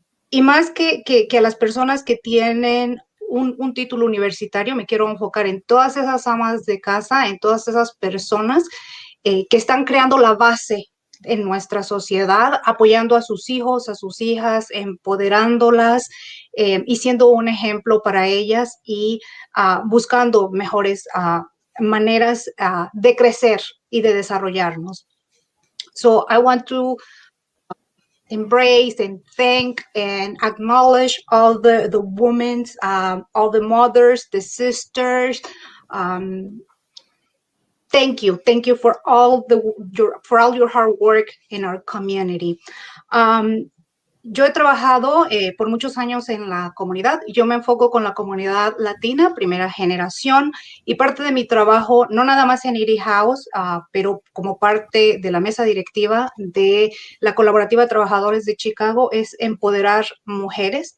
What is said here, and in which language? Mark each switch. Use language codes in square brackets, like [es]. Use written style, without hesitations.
[es] Y más que a las personas que tienen un título universitario, me quiero enfocar en todas esas amas de casa, en todas esas personas que están creando la base en nuestra sociedad, apoyando a sus hijos, a sus hijas, empoderándolas y siendo un ejemplo para ellas y buscando mejores maneras de crecer y de desarrollarnos. [en] So I want to embrace and thank and acknowledge all the women, all the mothers, the sisters. Thank you for all your hard work in our community. [es] Yo he trabajado por muchos años en la comunidad. Yo me enfoco con la comunidad latina, primera generación, y parte de mi trabajo, no nada más en Erie House, pero como parte de la mesa directiva de la Colaborativa de Trabajadores de Chicago, es empoderar mujeres.